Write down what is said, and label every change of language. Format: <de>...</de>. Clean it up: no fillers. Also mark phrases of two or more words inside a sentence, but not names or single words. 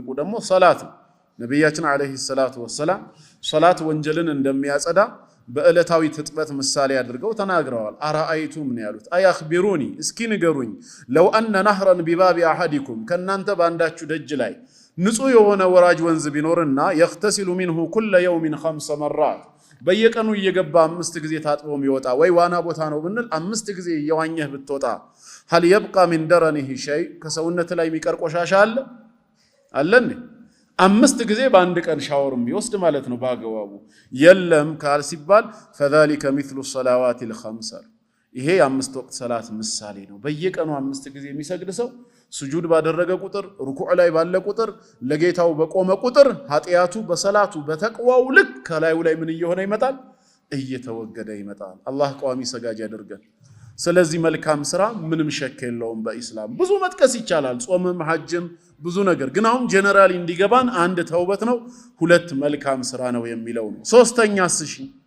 <am>ደግሞ ሰላት ነው። ነብያችን</am> <ar>عليه الصلاة والسلام</ar> <am>ሶላት ወንጀልን እንደሚያጸዳ በእለታዊ ትጥበት ምሳሌ አድርገው ተናግረዋል። አራአይቱም ነው ያሉት። አያኽቢሩኒ እስኪ ንገሩኝ</am> <ar>لو أن نهرا بباب أحدكم</ar> <am>ከናንተ ባንዳችሁ ደጅ ላይ ንጹህ የሆነ ወራጅ ወንዝ ቢኖርና</am> <ar>يغتسل منه كل يوم 5 مرات</ar> <am>በየቀኑ እየገባ 5 ጊዜ ታጥቦ የሚወጣ ወይ ዋና ቦታ ነው ብንል 5 ጊዜ እየዋኘህ ብትወጣ</am> <ar>هل يبقى من درنه شيء</ar> <am>ከሰውነት ላይ የሚቀር ቆሻሻ አለን? 5 ጊዜ በአንድ ቀን ሻወርም ይወስድ ማለት ነው ባገባቡ የለም ካል ሲባል</am> <ar>فذلك مثل الصلوات الخمس</ar> <am>ይሄ የአምስት ወቅት ሰላት ምሳሌ ነው። በየቀኑ 5 ጊዜ የሚሰግድ ሰው ስጁድ ባደረገ ቁጥር ሩኩዕ ላይ ባለ ቁጥር ለጌታው በቆመ ቁጥር ኃጢአቱ በሰላቱ በተቅዋው ልክ ከላዩ ላይ ምን እየሆነ ይመጣል? እየተወገደ ይመጣል። አላህ ቋሚ ሰጋጅ ያደርገን። ስለዚህ መልካም ስራ ምንም ሸክ የለውም በኢስላም ብዙ መጥቀስ ይቻላል። ጾምም ሐጅም ብዙ ነገር ግን አሁን ጀነራሊ እንዲገባን አንድ ተውበት ነው፣ ሁለት መልካም ስራ ነው የሚለው ነው። ሶስተኛስ እሺ</am>